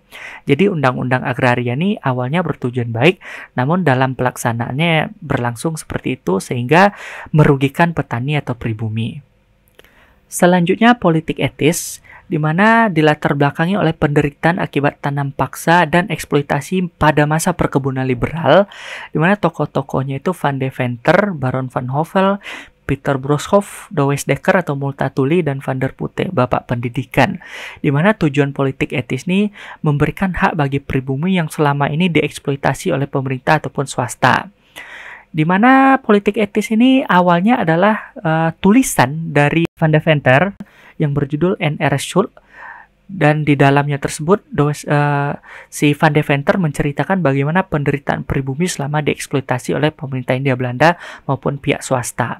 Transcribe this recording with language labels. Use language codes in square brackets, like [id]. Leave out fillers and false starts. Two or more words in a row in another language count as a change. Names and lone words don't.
[id] Jadi undang-undang agraria ini awalnya bertujuan baik, namun dalam pelaksanaannya berlangsung seperti itu sehingga merugikan petani atau pribumi. Selanjutnya politik etis, di mana dilatar belakangi oleh penderitaan akibat tanam paksa dan eksploitasi pada masa perkebunan liberal, di mana tokoh-tokohnya itu Van de Venter, Baron van Hovel, Peter Broshoff, Douwes Dekker atau Multatuli, dan Van der Putte, Bapak Pendidikan. Di mana tujuan politik etis ini memberikan hak bagi pribumi yang selama ini dieksploitasi oleh pemerintah ataupun swasta. Di mana politik etis ini awalnya adalah tulisan dari Van de Venter yang berjudul NR Schuld, dan di dalamnya tersebut si Van de Venter menceritakan bagaimana penderitaan pribumi selama dieksploitasi oleh pemerintah Hindia Belanda maupun pihak swasta.